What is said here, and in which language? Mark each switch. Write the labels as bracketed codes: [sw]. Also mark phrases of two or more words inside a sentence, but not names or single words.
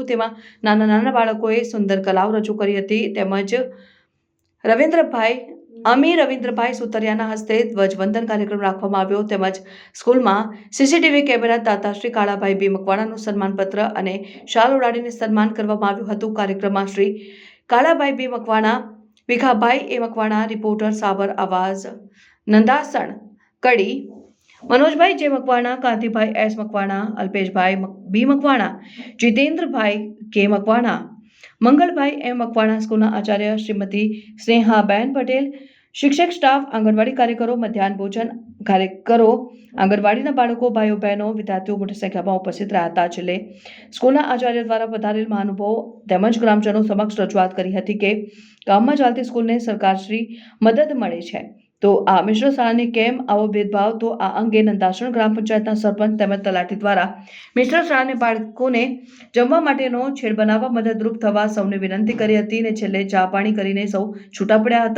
[gu] તેમાં નાના બાળકોએ સુંદર કલાઓ રજૂ કરી હતી તેમજ રવિન્દ્રભાઈ સુતરિયાના હસ્તે ધ્વજવંદન કાર્યક્રમ રાખવામાં આવ્યો તેમજ સ્કૂલમાં સીસીટીવી કેમેરા દાતા શ્રી કાળાભાઈ બી મકવાણાનું સન્માનપત્ર અને શાલ ઉડાડીને સન્માન કરવામાં આવ્યું હતું। કાર્યક્રમમાં શ્રી કાળાભાઈ બી મકવાણા, ભીખાભાઈ એ મકવાણા, રિપોર્ટર સાબર આવાજ નંદાસણ કડી, મનોજભાઈ જે મકવાણા, કાંતિભાઈ એસ મકવાણા, અલ્પેશભાઈ બી મકવાણા, જિતેન્દ્રભાઈ કે મકવાણા, મંગળભાઈ એમ મકવાણા, સ્કૂલના આચાર્ય શ્રીમતી સ્નેહાબેન પટેલ, શિક્ષક સ્ટાફ, આંગણવાડી કાર્યકરો, મધ્યાહ્ન ભોજન કાર્યકરો, આંગણવાડીના બાળકો, ભાઈઓ બહેનો, વિદ્યાર્થીઓ મોટી સંખ્યામાં ઉપસ્થિત રહ્યા હતા। છેલ્લે સ્કૂલના આચાર્ય દ્વારા પધારેલ મહાનુભાવો તેમજ ગ્રામજનો સમક્ષ રજૂઆત કરી હતી કે ગામમાં ચાલતી સ્કૂલને સરકારશ્રી મદદ મળે છે તો આ મિશ્ર શાળાને કેમ આવો ભેદભાવ। તો આ અંગે નંદાસણ ગ્રામ પંચાયતના સરપંચ તેમજ તલાટી દ્વારા મિશ્ર શાળાને બાળકોને જમવા માટેનો છેડ બનાવવા મદદરૂપ થવા સૌને વિનંતી કરી હતી અને છેલ્લે ચા પાણી કરીને સૌ છૂટા પડ્યા હતા।